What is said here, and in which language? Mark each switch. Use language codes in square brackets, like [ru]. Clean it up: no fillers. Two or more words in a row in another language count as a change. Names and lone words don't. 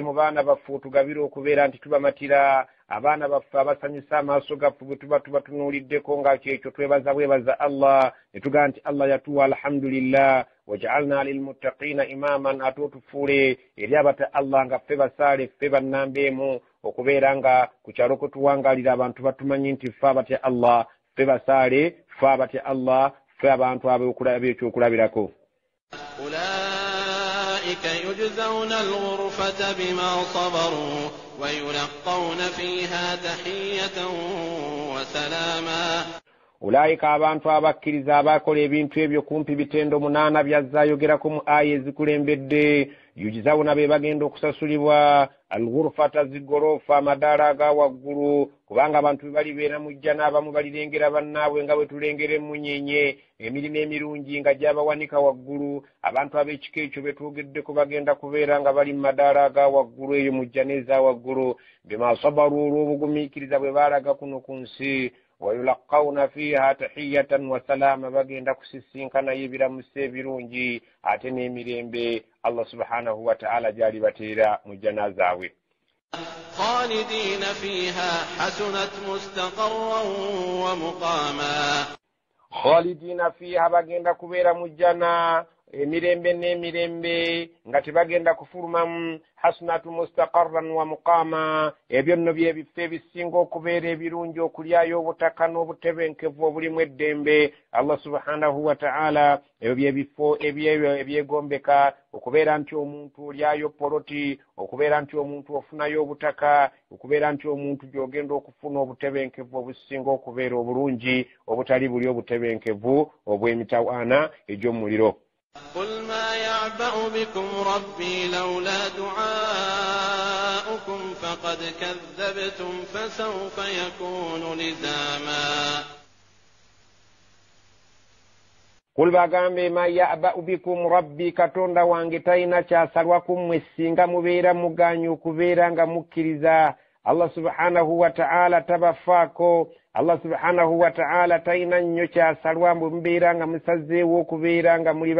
[lg] mu baana baffe tugabire okubeera nti tubamatira abaana baffe abasanyusa amaaso gaffe bwe tuba tubatunuuliddeko nga kyekyo bwebaza Allah ne tugamba nti Allah yatuwa alhamdulillah [ar] واجعلنا للمتقين إماما [lg] ate otufuule eri abata Allah nga ffe basaale ffe bannambeemu okubeera nga ku kyalo kwe tuwangalira abantu batumanyi nti ffe abatya Allah ffe basaale ffe abatya Allah ffe abantu ab'ekyokulabirako [ar] يجزون الغرفة بما صبروا ويلقون فيها تحية وسلاما [lg] أولئك abantu abakkiriza abakola ebintu ebyo kumpi bitendo munana byazzayogera mu aya ezikulembedde yujizawuna be bagenda okusasulibwa alghurfata zigorofa amadaala aga waggulu kubanga abantu balibeera mu jjana abamu balirengera bannaabwe nga bwe tulengera emunyenye emirimu emirungi nga gyabawanika waggulu abantu ab'ekika ekyo betwogeddeko bagenda kubeera nga bali mu madaala aga waggulu eyo mu jjana eza waggulu [ar] بما صبروا [lg] olw'obugumiikiriza bwe baalaga kuno ku nsi [ar] ويلقون فيها تحية وسلاما [lg] bagenda kusisinkana ebiramuso ebirungi ate n'emirembe [ar] الله سبحانه وتعالى [lg] gyali bateera mu jjana zaabwe [ar] خالدين فيها حسنت مستقرا ومقاما خالدين فيها [lg] bagenda kubeera mu jjana emirembe n'emirembe nga tebagenda kufulumamu [ar] حسنت مستقرا و [lg] muqama ebyo nno byebifo ebisinga okubeera ebirungi okulyayo obutaka n'obutebenkevu obulimu eddembe [ar] الله سبحانه وتعالى [lg] ebyo byebifo ebyegombeka okubeera nti omuntu olyayo poloti okubeera nti omuntu ofunayo obutaka okubeera nti omuntu gy'ogenda okufuna obutebenkevu obusinga okubeera obulungi obutali buli obutebenkevu obw'emitawaana egy'omuliro [ar] قل ما يعبأ بكم ربي لولا دعاؤكم فقد كذبتم فسوف يكون لزاما [lg] قل bagambe [ar] ما يعبأ بكم ربي [lg] Katonda wange talina kyasalwaku mmwe singa mubeera muganyu okubeera nga mukkiriza [ar] الله سبحانه وتعالى [lg] tabafaako [ar] الله سبحانه وتعالى [lg] talina nnyo kyasalwa mbwe mubeera nga musazeewo okubeera nga muli